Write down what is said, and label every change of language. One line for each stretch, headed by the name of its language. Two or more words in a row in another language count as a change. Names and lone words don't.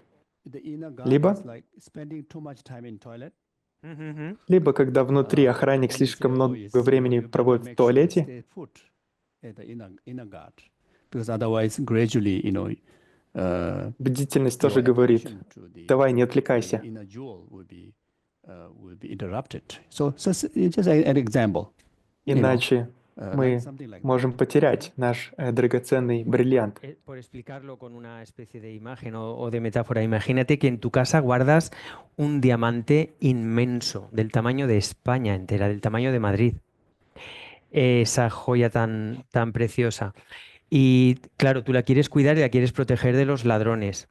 Russian: Либо когда внутри охранник слишком много времени проводит в туалете, бдительность тоже говорит: давай, не отвлекайся. Иначе мы можем потерять наш драгоценный бриллиант.
Spanish: Por explicarlo con una especie de imagen o de metáfora, imagínate que en tu casa guardas un diamante inmenso, del tamaño de España entera, del tamaño de Madrid. Esa joya tan preciosa. Y claro, tú la quieres cuidar y la quieres proteger de los ladrones.